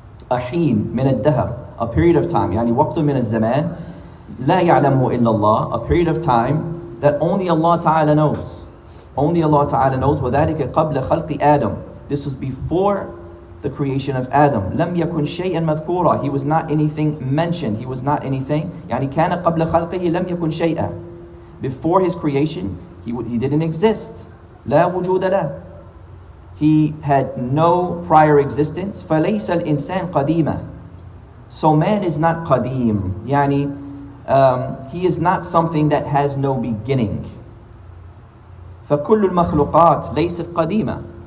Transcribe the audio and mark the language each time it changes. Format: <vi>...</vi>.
<ar>أحين من الدهر,</ar> <en>a period of time,</en> <ar>يعني وقت من الزمان لا يعلمه إلا الله,</ar> <en>a period of time that only Allah Ta'ala knows. Only Allah Ta'ala knows.</en> <ar>وَذَلِكَ قَبْلَ خَلْقِ آدَمَ.</ar> <en>This was before the creation of Adam.</en> <ar>لَمْ يَكُنْ شَيْئًا مَذْكُورًا.</ar> <en>He was not anything mentioned. He was not anything.</en> <ar>يعني كَانَ قَبْلَ خَلْقِهِ لَمْ يَكُنْ شَيْئًا.</ar> <en>Before his creation, he didn't exist.</en> <ar>لَا وُجُودَ لَهُ.</ar> <en>He had no prior existence.</en> <ar>فَلَيْسَ الْإِنسَانِ قَدِيمًا.</ar> <en>So man is not qadim. Yani, he is not something that has no beginning.</en> <ar>فَكُلُّ الْمَخْلُقَاتِ لَيْسَتْ قَدِيمًا.</ar>